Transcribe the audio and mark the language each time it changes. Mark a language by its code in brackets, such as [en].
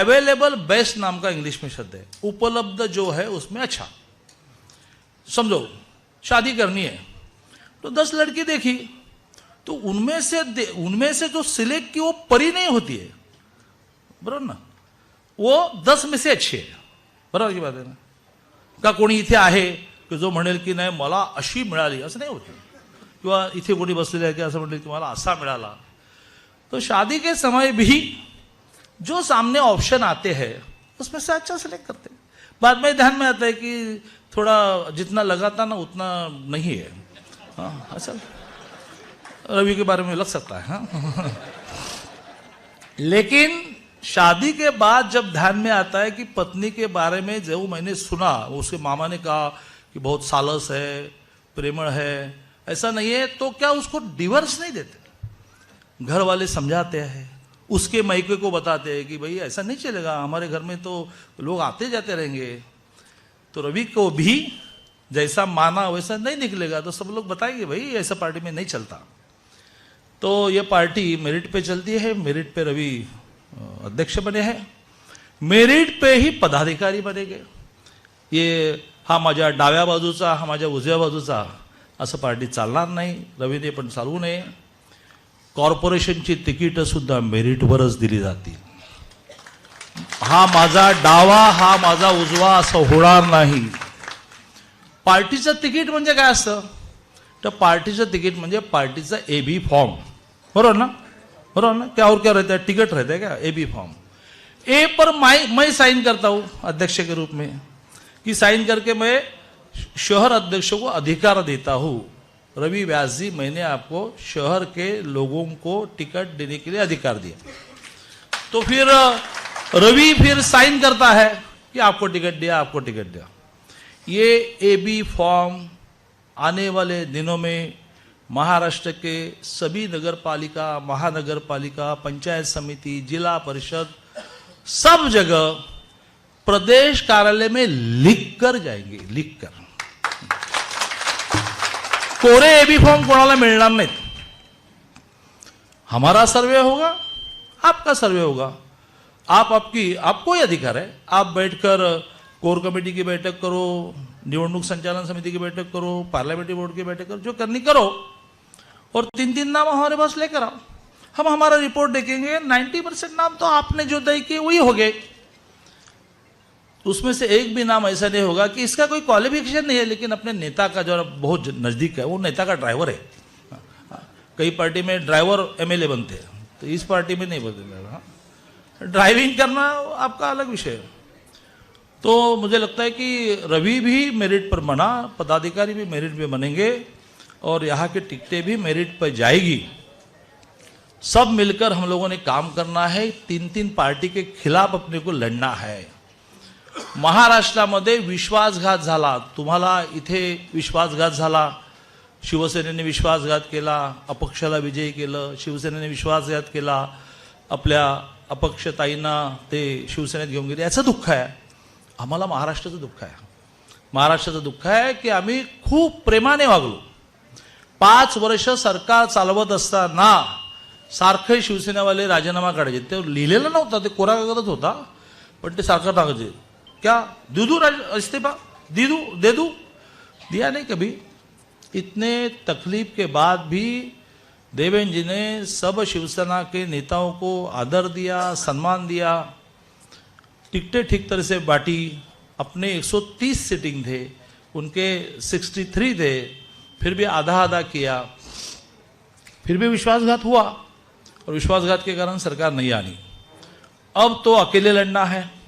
[hi] Available best नाम का English में शब्द है, उपलब्ध जो है उसमें अच्छा। समझो शादी करनी है तो 10 लड़की देखी, तो उनमें से जो सिलेक्ट की वो परी नहीं होती है, [mr] बरोबर ना, [hi] वो 10 में से [mr] अच्छी आहे, बरोबर की बात आहे ना। का कोणी इथे आहे की जो म्हणेल की नाही मला अशी मिळाली, असं नाही होतं, किंवा इथे कोणी बसलेले आहे की असं म्हणेल की मला असा मिळाला। [hi] तो शादी के समय भी जो सामने ऑप्शन आते हैं उसमें से अच्छा सेलेक्ट करते हैं। बाद में ध्यान में आता है कि थोड़ा जितना लगा था ना उतना नहीं है। हाँ, अच्छा रवि के बारे में लग सकता है। हाँ। लेकिन शादी के बाद जब ध्यान में आता है कि पत्नी के बारे में जो मैंने सुना, उसके मामा ने कहा कि बहुत सालस है, प्रेमळ है, ऐसा नहीं है, तो क्या उसको डिवोर्स नहीं देते? घर वाले समझाते हैं, उसके मायके को बताते हैं कि भाई ऐसा नहीं चलेगा, हमारे घर में तो लोग आते जाते रहेंगे। तो रवि को भी जैसा माना वैसा नहीं निकलेगा, तो सब लोग बताएंगे भाई ऐसा पार्टी में नहीं चलता। तो ये पार्टी मेरिट पे चलती है, मेरिट पे रवि अध्यक्ष बने हैं, मेरिट पे ही पदाधिकारी बनेगे। [mr] ये हा माझ्या डाव्या बाजूचा, हा माझ्या उजव्या बाजूचा असं पार्टी चालणार नाही, रवीने पण चालवू नये। कॉर्पोरेशनची तिकीटं सुद्धा मेरिटवरच दिली जातील। हा माझा डावा, हा माझा उजवा असं होणार नाही। पार्टीचं तिकीट म्हणजे काय असतं? तर पार्टीचं तिकीट म्हणजे पार्टीचा एबी फॉर्म, बरोबर ना, बरोबर ना। [hi] क्या और क्या रहता है? टिकट रहता है क्या? AB form. ए पर मैं साइन करता हूँ अध्यक्ष के रूप में, कि साइन करके मैं शहर अध्यक्ष को अधिकार देता हूँ, रवि व्यास जी मैंने आपको शहर के लोगों को टिकट देने के लिए अधिकार दिया। तो फिर रवि फिर साइन करता है कि आपको टिकट दिया, आपको टिकट दिया। ये एबी फॉर्म आने वाले दिनों में महाराष्ट्र के सभी नगर पालिका, महानगर पालिका, पंचायत समिति, जिला परिषद, सब जगह प्रदेश कार्यालय में लिख कर जाएंगे, लिख कर। [mr] कोरे एबी फॉर्म कोणाला मिळणार नाहीत। [hi] हमारा सर्वे होगा, आपका सर्वे होगा, आपको ही अधिकार है। आप बैठकर कोर कमेटी की बैठक करो, निवडणूक संचालन समिति की बैठक करो, पार्लियामेंट्री बोर्ड की बैठक करो, जो करनी करो, और 3 नाम हमारे पास लेकर आओ। हम हमारा रिपोर्ट देखेंगे, 90% नाम तो आपने जो तय किए वही हो गए। उसमें से एक भी नाम ऐसा नहीं होगा कि इसका कोई क्वालिफिकेशन नहीं है, लेकिन अपने नेता का जो बहुत नज़दीक है, वो नेता का ड्राइवर है। कई पार्टी में ड्राइवर एमएलए बनते हैं, तो इस पार्टी में नहीं बनते। ड्राइविंग करना आपका अलग विषय है। तो मुझे लगता है कि रवि भी मेरिट पर बना, पदाधिकारी भी मेरिट पे बनेंगे, और यहाँ की टिकटें भी मेरिट पर जाएगी। सब मिलकर हम लोगों ने काम करना है, 3 पार्टी के खिलाफ अपने को लड़ना है। [mr] महाराष्ट्रामध्ये विश्वासघात झाला, तुम्हाला इथे विश्वासघात झाला, शिवसेनेने विश्वासघात केला, अपक्षाला विजयी केलं, शिवसेनेने विश्वासघात केला, आपल्या अपक्षताईंना ते शिवसेनेत घेऊन गेले, याचं दुःख आहे आम्हाला। महाराष्ट्राचं दुःख आहे, महाराष्ट्राचं दुःख आहे की आम्ही खूप प्रेमाने वागलो। 5 वर्ष सरकार चालवत असताना सारखे शिवसेनावाले राजीनामा काढायचे, ते लिहिलेलं नव्हतं, ते कोरा कागदच होता, पण ते सारखं टाकायचे, [hi] क्या दे दूं इस्तीफा, दे दूं, दिया नहीं कभी। इतने तकलीफ के बाद भी देवेंद्र जी ने सब शिवसेना के नेताओं को आदर दिया, सम्मान दिया, टिकटें ठीक तरह से बांटी। अपने 130 सीटिंग थे, उनके 63 थे, फिर भी आधा किया, फिर भी विश्वासघात हुआ, और विश्वासघात के कारण सरकार नहीं आनी। अब तो अकेले लड़ना है।